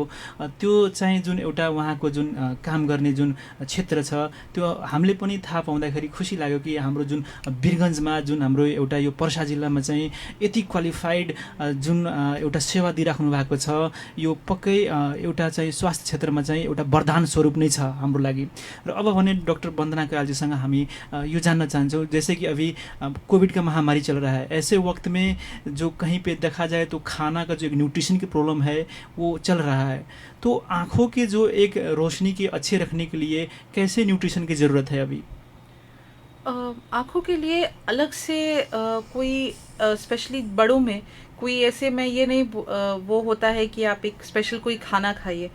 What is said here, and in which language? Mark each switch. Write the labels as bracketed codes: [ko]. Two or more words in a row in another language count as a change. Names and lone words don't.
[ne] त्यो चाहिँ जुन एउटा उहाँको जुन काम गर्ने जुन क्षेत्र छ त्यो हामीले पनि थाहा पाउँदाखेरि खुसी लाग्यो कि हाम्रो जुन वीरगन्जमा जुन हाम्रो एउटा यो पर्सा जिल्लामा चाहिँ यति क्वालिफाइड जुन एउटा सेवा दिइराख्नु भएको छ, यो पक्कै एउटा चाहिँ स्वास्थ्य क्षेत्रमा चाहिँ एउटा वरदान स्वरूप नै छ हाम्रो लागि। र अब भने डॉक्टर वन्दना कैयालजीसँग हामी यो जानना चाहन्छौँ, [hi] जैसे कि अभी कोविड का महामारी चल रहा है, ऐसे वक्त में जो कहीं पे देखा जाए तो खाना का जो एक न्यूट्रिशन की प्रॉब्लम है वो चल रहा है, तो आँखों के जो एक रोशनी के अच्छे रखने के लिए कैसे न्यूट्रिशन की ज़रूरत है अभी? आँखों के लिए अलग से कोई स्पेशली बड़ों में कोई ऐसे मैं ये नहीं वो होता है कि आप एक स्पेशल कोई खाना खाइए।